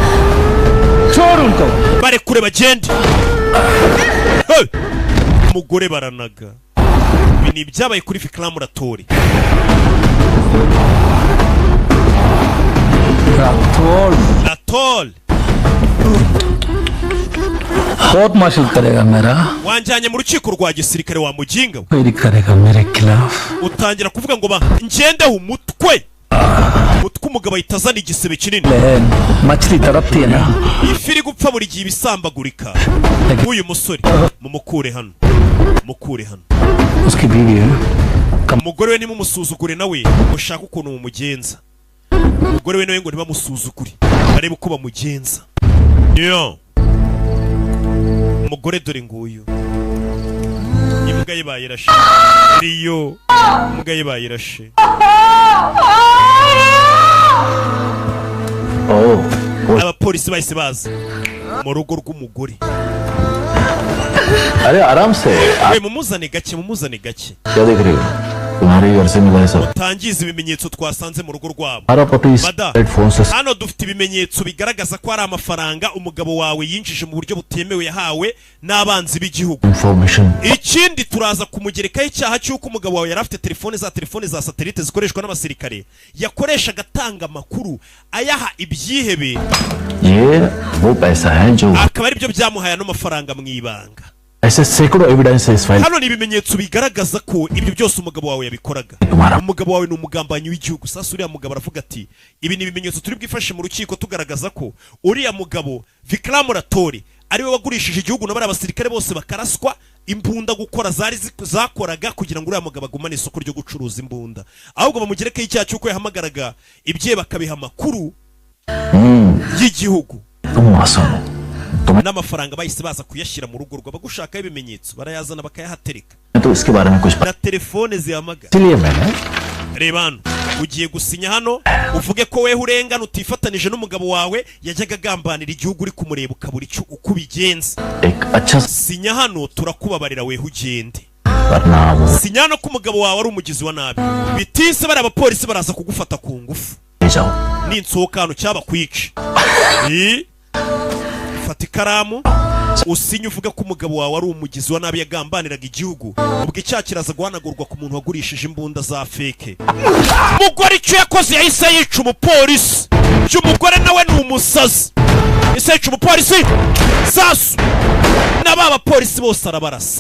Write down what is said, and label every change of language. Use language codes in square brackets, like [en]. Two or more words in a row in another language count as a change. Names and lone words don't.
[rw] Bare kure bagende. Hey! Umugore baranaga. Ibi ni byabaye kuri Vikram Rathore. Rathore. [hi] कोर्ट मार्शल करेगा मेरा [rw] Wanjanye mu rukiko rwa gisirikare wa muginga. [hi] मेरी करेगा मेरे खिलाफ [rw] Utangira kuvuga ngo ba ngendeho umutwe. Umutwe umugabo itazana igisebe kinini. [hi] मछली तड़पती है ना [rw] Ifiri gupfa buri gihe ibisambagurika. Uyu musore mumukure hano. Mukure hano. [hi] उसकी बीवी है [rw] Umugore we nimumusuzugure nawe ushaka ukuntu mumugenza. Umugore we nawe ngo ntibamusuzugure. Arebe uko bamugenza. Yo. Umugore dore nguyu. Imbwa ye bayirashe. Rio. Imbwa ye bayirashe. Abapolisi bahise baza mu rugo rw'umugore. [hi] अरे आराम से [rw] We mumuzane gake [hi] क्या देख रही हो तुम्हारे घर से मिला है सब [rw] Tangiza ibimenyetso twasanze mu rugo rwabo. [hi] हमारा पति [rw] Mada. [hi] फोन से [rw] Hano dufite ibimenyetso bigaragaza ko ari amafaranga umugabo wawe yinjije mu buryo butemewe yahawe n'abanzi b'igihugu. [hi] इंफॉर्मेशन [rw] Ikindi turaza kumugerekaho icyaha cy'uko umugabo wawe yari afite telefone za satelite zikoreshwa n'abasirikare yakoreshaga atanga amakuru ayaha ibyihebe [hi] ये वो पैसा है जो [rw] akaba ari byo byamuhaye ano mafaranga mu ibanga. [hi] ऐसे सैकड़ों एविडेंस है इस फाइल [rw] Hano ni ibimenyetso bigaragaza ko ibyo byose umugabo wawe yabikoraga. Umugabo wawe ni umugambanyi w'igihugu. Sasa uriya mugabo aravuga ati ibi ni ibimenyetso turi bwifashe mu rukiko tugaragaza ko uriya mugabo Vikram Rathore ari we wagurishije igihugu n'abari abasirikare bose bakaraswa imbunda gukora zakoraga kugira ngo uriya mugabo agumane isoko ryo gucuruza imbunda. Ahubwo bamugerekeho icyaha cy'uko yahamagaraga ibye bakabiha amakuru y'igihugu. N'amafaranga bahise baza kuyashyira mu rugo rw'abagushaka ibimenyetso barayazana bakayahatereka. [hi] तो इसके बारे में कुछ [rw] Na telefone zihamagara. [hi] इसलिए मैंने [rw] Reba hano ugiye gusinya hano uvuge ko wewe urengana utifatanije n'umugabo wawe yajyaga agambanira igihugu uri kumureba ukabura icyo uko ubigenza. [hi] एक अच्छा [rw] Sinya hano turakubabarira wewe ugende. [hi] वरना वो [rw] Sinya hano ko umugabo wawe ari umugizi wa nabi. Bitise bari abapolisi baraza kugufata ku ngufu. [hi] ले जाओ [rw] Ninsohoka hano cyaba kwica. Fata ikaramu usinye uvuga ko umugabo wawe ari umugizi wa nabi yagambaniraga igihugu, ubwo icyaha kiraza guhanagurwa ku muntu wagurishije imbunda za feke. Umugore icyo yakoze yahise yica umupolisi, umugore nawe ni umusazi, yahise yica umupolisi sasu, n'aba bapolisi bose arabarasa.